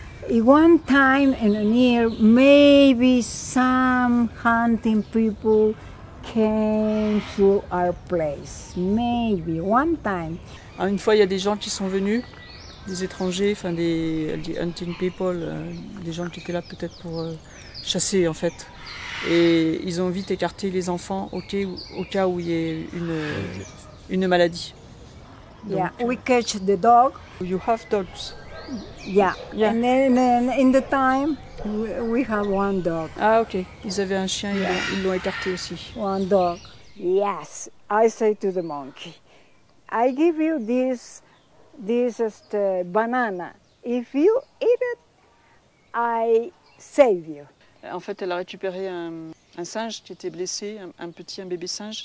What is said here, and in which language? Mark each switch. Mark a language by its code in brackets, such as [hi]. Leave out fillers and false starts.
[en] in one time in a year, maybe some hunting people came to our place. Maybe one time. [fr] Alors, une fois, il y a des gens qui sont venus, des étrangers, enfin des [en] hunting people, [fr] des gens qui étaient là peut-être pour chasser en fait. Et ils ont vite écarté les enfants au cas où il y ait une maladie. [en] Yeah, we catch the dog. You have dogs. Yeah, Yeah. and then in the time we have one dog. [fr] Ah ok, ils avaient un chien, ils l'ont écarté aussi. [en] One dog. Yes, I say to the monkey, I give you this banana. If you eat it, I save you. [fr] En fait, elle a récupéré un singe qui était blessé, un bébé singe.